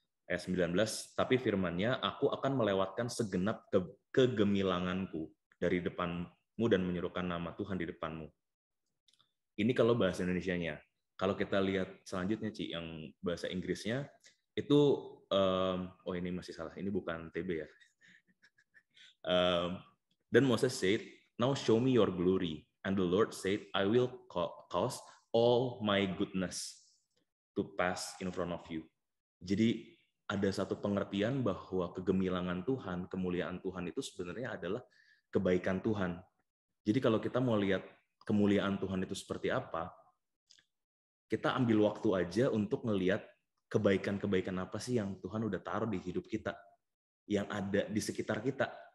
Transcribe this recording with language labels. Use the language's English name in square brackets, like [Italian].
[Indonesian] Ayat 19, tapi firman-Nya, aku akan melewatkan segenap kegemilanganku dari depanmu dan menyerukan nama Tuhan di depanmu. Ini kalau bahasa Indonesianya. Kalau kita lihat selanjutnya, Ci, yang bahasa Inggrisnya, itu, oh ini masih salah, ini bukan TB ya. [English] Dan Moses said, now show me your glory. And the Lord said, I will cause all my goodness to pass in front of you. [Indonesian] Jadi ada satu pengertian bahwa kegemilangan Tuhan, kemuliaan Tuhan itu sebenarnya adalah kebaikan Tuhan. Jadi kalau kita mau lihat kemuliaan Tuhan itu seperti apa, kita ambil waktu aja untuk ngelihat kebaikan-kebaikan apa sih yang Tuhan udah taruh di hidup kita, yang ada di sekitar kita.